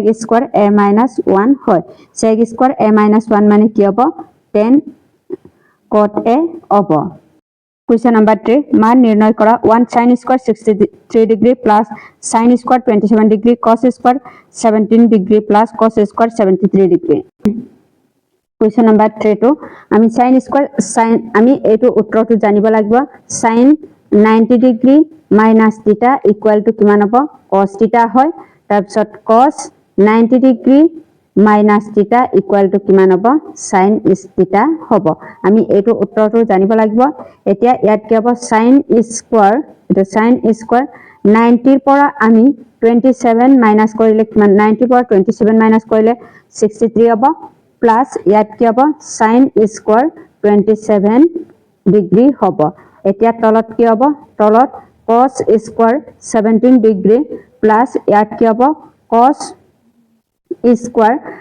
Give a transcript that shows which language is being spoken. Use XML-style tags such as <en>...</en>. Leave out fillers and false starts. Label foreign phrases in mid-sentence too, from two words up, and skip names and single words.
<en>square a minus 1 হয় sec square a minus 1</en> <as>মানে কি হ'ব</as> <en>tan cot a হ'ব Question number 3</en> <as>মান নির্ণয় করা</as> <en>1 sin square 63 degree plus sin square 27 degree cos square 17 degree plus cos square 73 degree Question number 3 to আমি sin square sin</en> <as>আমি এটো উত্তৰটো জানিব লাগিব</as> <en>sin 90 degree minus theta equal to</en> <as>কিমান হ'ব</as> <en>cos theta</en> <as>হয় তাৰপিছত</as> <en>cos 90 degree minus theta equal to</en> <as>কিমান হ'ব</as> <en>sin theta</en> <as>হ'ব আমি এটো উত্তৰটো জানিব লাগিব এতিয়া ইয়াত কি হ'ব</as> <en>sin square</en> <as>এটো</as> <en>sin square 90</en> <as>ৰ পৰা আমি</as> <en>27 minus</en> <as>কৰিলে কিমান 90 ৰ পৰা</as> <en>27 minus</en> <as>কৰিলে 63 হ'ব plus ইয়াত কি হ'ব</as> <en>sin square 27 degree</en> <as>হ'ব এতিয়া তলত কি হ'ব তলত</as> <en>cos square 17 degree plus</en> <as>ইয়াত কি হ'ব</as> <en>cos square</en>